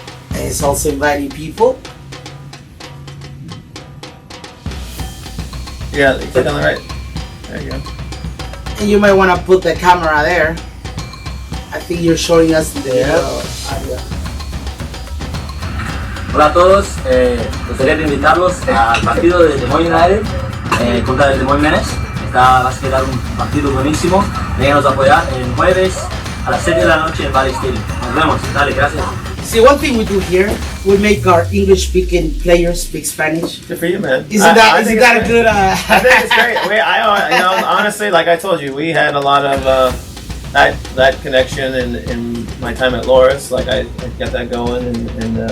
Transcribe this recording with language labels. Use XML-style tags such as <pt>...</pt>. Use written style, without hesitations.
<en>And he's also inviting people. Yeah, you click on the right. There you go. And you might want to put the camera there. I think you're showing us the audio.</en> <es>Hola a todos, gustaría invitarlos al partido de Des Moines United contra el Des Moines Menace. Va a quedar un partido buenísimo. Véganos a apoyar el jueves a las 7 de la noche en Valley Stadium. Nos vemos, dale, gracias.</es> <en>See, one thing we do here, we make our English-speaking players speak Spanish. Good for you, man. Isn't that a good? I think it's great. Honestly, like I told you, we had a lot of that connection in my time at Loris. Like I got that going, and</en>